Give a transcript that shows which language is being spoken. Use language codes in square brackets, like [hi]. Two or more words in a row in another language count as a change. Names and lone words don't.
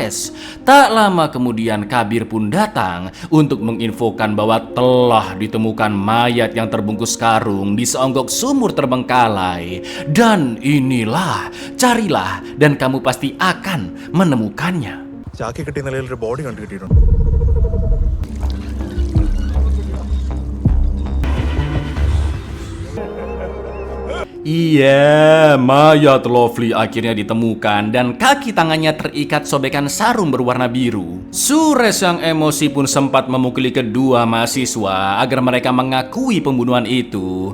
[id] Tak lama kemudian Kabir pun datang untuk menginfokan bahwa telah ditemukan mayat yang terbungkus karung di seonggok sumur terbengkalai. Dan inilah, carilah dan kamu pasti akan menemukannya. [ml] ചാക്കി കിട്ടിയ നിലയിൽ ഒരു ബോഡി കണ്ടു കിട്ടിയിട്ടുണ്ട്. [id] Iya, mayat Lovely akhirnya ditemukan dan kaki tangannya terikat sobekan sarung berwarna biru. Sures yang emosi pun sempat memukuli kedua mahasiswa agar mereka mengakui pembunuhan itu.